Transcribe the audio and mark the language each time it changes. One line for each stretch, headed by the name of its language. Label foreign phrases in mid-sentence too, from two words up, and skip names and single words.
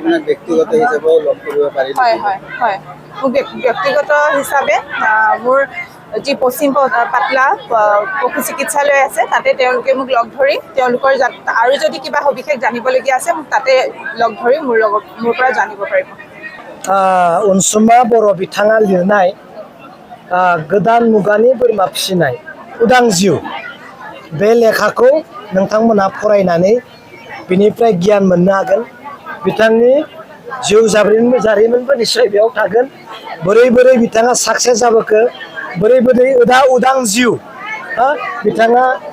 Assamese: হয়, মোক ব্যক্তিগত হিচাপে মোৰ যি পশ্চিম পাটলা পশু চিকিৎসালয় আছে, তাতে তেওঁলোকে মোক লগ ধৰি তেওঁলোকৰ আৰু যদি কিবা সবিশেষ জানিবলগীয়া আছে মোক তাতে লগ ধৰি মোৰ পৰা জানিব পাৰিব।
Bodo: अनसुमा बर' बिथाङा लिरनाय गोदान मुगानि बोरमा फिसिनाय उदां जिउ, बे लेखाखौ नोंथांमोनहा फरायनानै बिनिफ्राय गियान मोननो हागोन बिथांनि जिउ जारिमिनबो निस्सय बेयाव थागोन बोरै बोरै बिथाङा साक्सेस जाबोखो बोरै बोरै उदां जिउ बिथाङा